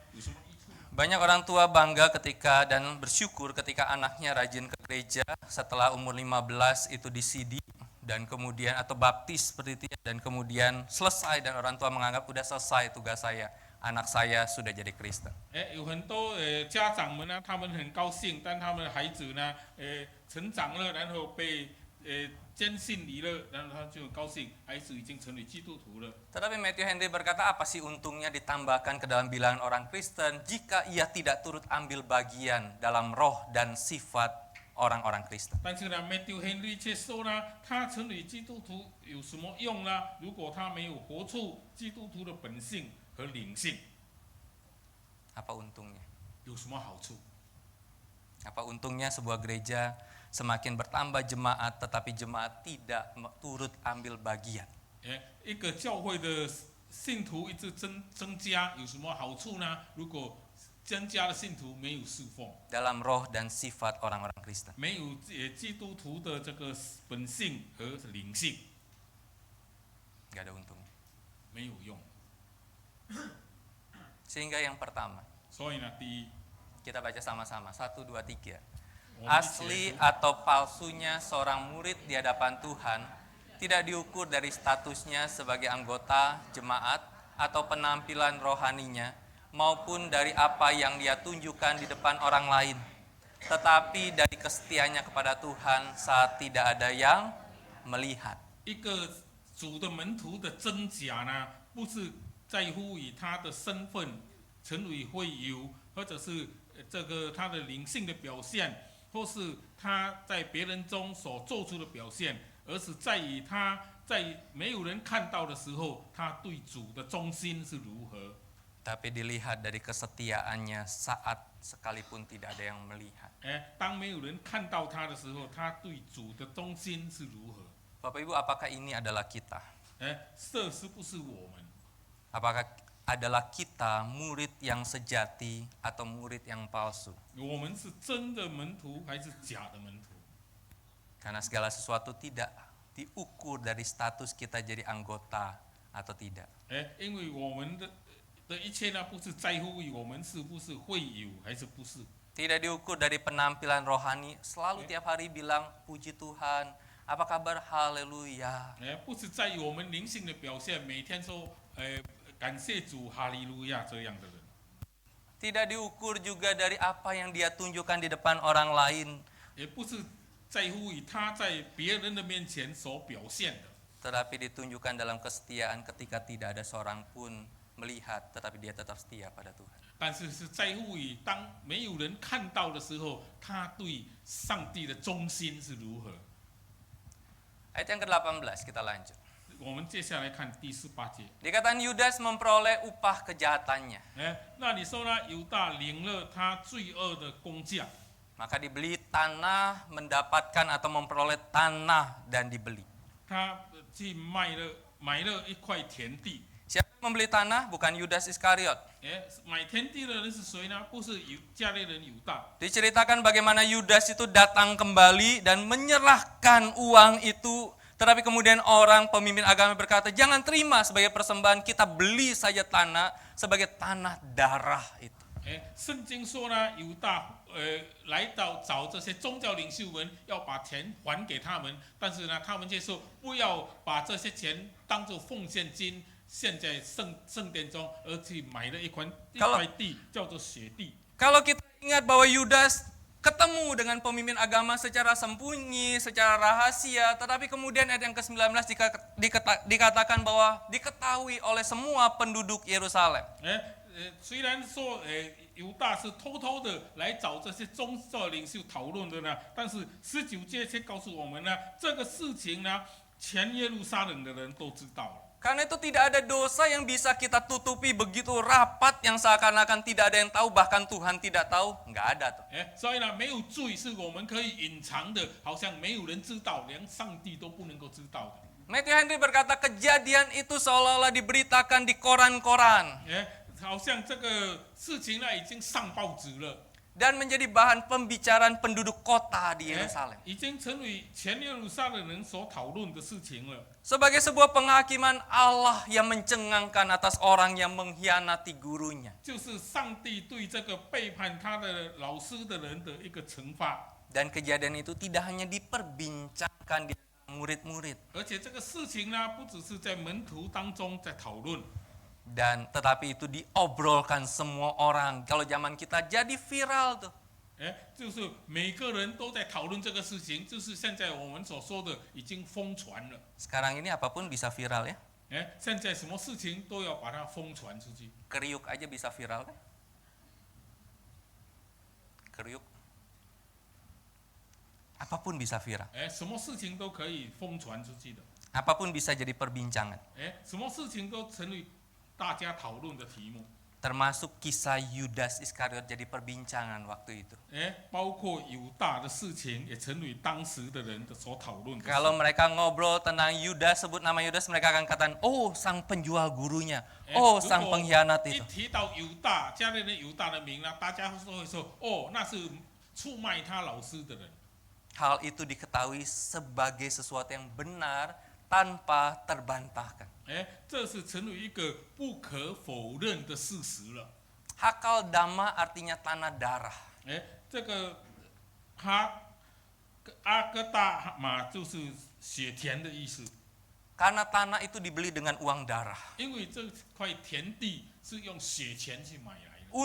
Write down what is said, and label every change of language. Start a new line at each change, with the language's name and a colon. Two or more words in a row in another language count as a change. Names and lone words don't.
Chinese: 有什么益处？
Indonesian: Banyak orang tua bangga ketika dan bersyukur ketika anaknya rajin ke gereja setelah umur 15 itu disidik dan kemudian atau baptis seperti itu ya, dan kemudian selesai dan orang tua menganggap udah selesai tugas saya, anak saya sudah jadi Kristen.
Chinese: 有很多家长们呢，他们很高兴，但他们的孩子呢，成长了，然后被坚信离了，然后他就很高兴，孩子已经成为基督徒了。
Indonesian: Tetapi Matthew Henry berkata, apa sih untungnya ditambahkan ke dalam bilangan orang Kristen jika ia tidak turut ambil bagian dalam roh dan sifat orang-orang Kristen?
Chinese: 但是呢，Matthew Henry 却说呢，他成为基督徒有什么用呢？如果他没有活出基督徒的本性和灵性，
Indonesian: Apa untungnya?
Chinese: 有什么好处？
Indonesian: Apa untungnya sebuah gereja semakin bertambah jemaat tetapi jemaat tidak turut ambil bagian?
Chinese: 一个教会的信徒一直增加，有什么好处呢？如果增加的信徒没有侍奉，
Indonesian: Dalam roh dan sifat orang-orang Kristen.
Chinese: 没有基督徒的这个本性和灵性，
Indonesian: Gak ada untungnya.
Chinese: 没有用。
Indonesian: Sehingga yang pertama,
Chinese: 所以呢，第一，
Indonesian: kita baca sama-sama, 1, 2, 3.
Chinese: 我们一起来
Indonesian: Asli
Chinese: 读
Indonesian: atau palsunya seorang murid di hadapan Tuhan tidak diukur dari statusnya sebagai anggota jemaat atau penampilan rohaninya maupun dari apa yang dia tunjukkan di depan orang lain, tetapi dari kesetiaannya kepada Tuhan saat tidak ada yang melihat.
Chinese: 一个主的门徒的真假呢，不是在乎以他的身份成为会友，或者是这个他的灵性的表现，或是他在别人中所做出的表现，而是在于他在没有人看到的时候，他对主的忠心是如何。
Indonesian: Tapi dilihat dari kesetiaannya saat sekalipun tidak ada yang melihat.
Chinese: 当没有人看到他的时候，他对主的忠心是如何？
Indonesian: Bapak Ibu, apakah ini adalah kita?
Chinese: 这是不是我们？
Indonesian: Apakah adalah kita murid yang sejati atau murid yang palsu?
Chinese: 我们是真的门徒还是假的门徒？
Indonesian: Karena segala sesuatu tidak diukur dari status kita jadi anggota atau tidak.
Chinese: 因为我们的一切呢，不是在乎于我们是不是会友还是不是，
Indonesian: Tidak diukur dari penampilan rohani, selalu tiap hari bilang puji Tuhan, apa kabar, haleluya.
Chinese: 不是在于我们灵性的表现，每天说感谢主，哈利路亚这样的人。
Indonesian: Tidak diukur juga dari apa yang dia tunjukkan di depan orang lain,
Chinese: 也不是在乎于他在别人的面前所表现的，
Indonesian: tetapi ditunjukkan dalam kesetiaan ketika tidak ada seorang pun melihat, tetapi dia tetap setia pada Tuhan.
Chinese: 但是是在乎于当没有人看到的时候，他对上帝的忠心是如何。
Indonesian: Ayat yang ke-18 kita lanjut.
Chinese: 我们接下来看第18节。
Indonesian: Dikatakan Yudas memperoleh upah kejahatannya,
Chinese: 那你说呢？犹大领了他罪恶的工价，
Indonesian: maka dibeli tanah, mendapatkan atau memperoleh tanah dan dibeli.
Chinese: 他去买了一块田地。
Indonesian: Siapa yang membeli tanah? Bukan Yudas Iskariot.
Chinese: 买田地的人是谁呢？不是加利人犹大。
Indonesian: Diceritakan bagaimana Yudas itu datang kembali dan menyerahkan uang itu, tetapi kemudian orang pemimpin agama berkata, jangan terima sebagai persembahan, kita beli saja tanah sebagai tanah darah itu.
Chinese: 圣经说呢，犹大来到找这些宗教领袖们，要把钱还给他们，但是呢，他们却说不要把这些钱当作奉献金献在圣殿中，而去买了一块地，叫做血地。
Indonesian: Kalau kita ingat bahwa Yudas ketemu dengan pemimpin agama secara sembunyi, secara rahasia, tetapi kemudian ayat yang ke-19 dikatakan bahwa diketahui oleh semua penduduk Yerusalem.
Chinese: 虽然说犹大是偷偷的来找这些宗教领袖讨论的呢，但是19节却告诉我们呢，这个事情呢，全耶路撒冷的人都知道了。
Indonesian: Karena itu tidak ada dosa yang bisa kita tutupi begitu rapat yang seakan-akan tidak ada yang tahu, bahkan Tuhan tidak tahu, nggak ada tuh.
Chinese: 所以呢，没有罪是我们可以隐藏的，好像没有人知道，连上帝都不能够知道的。
Indonesian: Matthew Henry berkata kejadian itu seolah-olah diberitakan di koran-koran
Chinese: 好像这个事情呢已经上报纸了，
Indonesian: dan menjadi bahan pembicaraan penduduk kota di Yerusalem.
Chinese: 已经成为全耶路撒冷人所讨论的事情了。
Indonesian: Sebagai sebuah penghakiman Allah yang mencengangkan atas orang yang mengkhianati gurunya.
Chinese: 就是上帝对这个背叛他的老师的人的一个惩罚。
Indonesian: Dan kejadian itu tidak hanya diperbincangkan di murid-murid,
Chinese: 而且这个事情呢，不只是在门徒当中在讨论，
Indonesian: dan tetapi itu diobrolkan semua orang. Kalau zaman kita jadi viral tuh.
Chinese: 就是每个人都在讨论这个事情，就是现在我们所说的已经疯传了。
Indonesian: Sekarang ini apapun bisa viral ya.
Chinese: 现在什么事情都要把它疯传出去。
Indonesian: Kriuk aja bisa viral kan? Kriuk. Apapun bisa viral.
Chinese: 什么事情都可以疯传出去的。
Indonesian: Apapun bisa jadi perbincangan.
Chinese: 什么事情都成为大家讨论的题目。
Indonesian: Termasuk kisah Yudas Iskariot jadi perbincangan waktu itu.
Chinese: 包括犹大的事情也成为当时的人的所讨论的。
Indonesian: Kalau mereka ngobrol tentang Yudas, sebut nama Yudas, mereka akan katakan, oh sang penjual gurunya, oh sang pengkhianat
Chinese: 一
Indonesian: itu.
Chinese: 提到犹大，加利人犹大的名呢，大家都会说，哦，那是出卖他老师的人。
Indonesian: Hal itu diketahui sebagai sesuatu yang benar tanpa terbantahkan.
Chinese: 这是成为一个不可否认的事实了。
Indonesian: Hakal dama artinya tanah darah.
Chinese: 这个阿哥大马就是血田的意思，
Indonesian: Karena tanah itu dibeli dengan uang darah.
Chinese: 因为这块田地是用血钱去买来的，